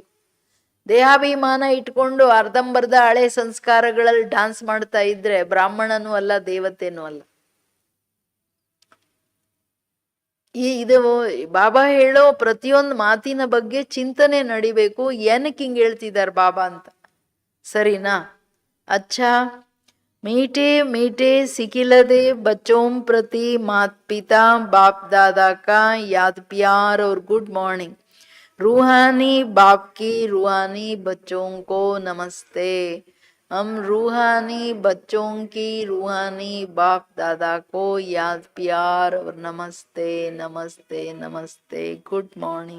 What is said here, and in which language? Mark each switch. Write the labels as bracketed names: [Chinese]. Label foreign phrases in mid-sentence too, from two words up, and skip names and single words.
[Kannada] ದೇಹಾಭಿಮಾನ ಇಟ್ಕೊಂಡು ಅರ್ಧಂಬರ್ಧ ಹಳೆ ಸಂಸ್ಕಾರಗಳಲ್ಲಿ ಡ್ಯಾನ್ಸ್ ಮಾಡ್ತಾ ಇದ್ರೆ ಬ್ರಾಹ್ಮಣನೂ ಅಲ್ಲ, ದೇವತೆನೂ ಅಲ್ಲ. ಇದು ಬಾಬಾ ಹೇಳೋ ಪ್ರತಿಯೊಂದು ಮಾತಿನ ಬಗ್ಗೆ ಚಿಂತನೆ ನಡಿಬೇಕು. ಏನಕ್ಕೆ ಹಿಂಗೆ ಹೇಳ್ತಿದ್ದಾರೆ ಬಾಬಾ ಅಂತ, ಸರಿನಾ? [Hindi] ಅಚ್ಚಾ, मीठे मीठे सिकिलदे बच्चों प्रति माता पिता बाप दादा का याद प्यार और [English] good morning. [Hindi] रूहानी बाप की रूहानी बच्चों को नमस्ते. हम रूहानी बच्चों की रूहानी बाप दादा को याद प्यार और नमस्ते नमस्ते नमस्ते, [English] good morning.